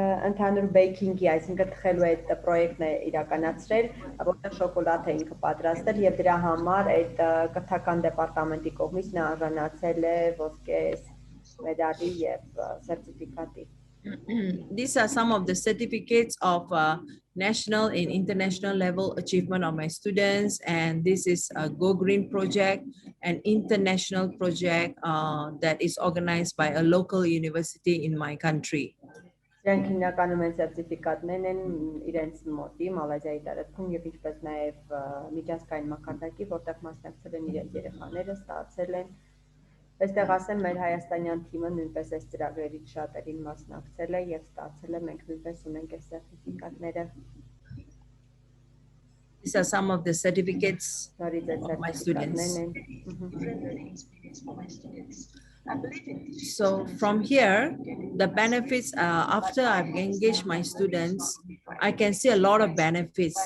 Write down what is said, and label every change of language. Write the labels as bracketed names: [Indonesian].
[Armenian] ընդհանուր բեյքինգի, այսինքն թխելու այդ պրոյեկտն է իրականացրել, որտեղ շոկոլադ է ինքը պատրաստել եւ դրա համար այդ կրթական դեպարտամենտի կողմից նա արժանացել է ոսկե մեդալի եւ սերտիֆիկատի. [English] These are some of the certificates of national and international level achievement of my students, and this is a Go Green project, an international project that is organized by a local university in my country. [Armenian] Դրանք հիմնականում են սերտիֆիկատներ են իրենց մոտի Մալազիայի տարածքում եւ ինչպես նաեւ միջազգային մակարդակի, որտեղ մասնակցել են իրենց երեխաները, ստացել են Այստեղ ասեմ մեր հայաստանյան թիմը նույնպես այս ծրագրերից շատերին մասնակցել է եւ ստացել է, մենք նույնպես ունենք այս սերտիֆիկատները։ [English] These are some of the certificates of my students. So from here, the benefits, after I've engaged my students, I can see a lot of benefits.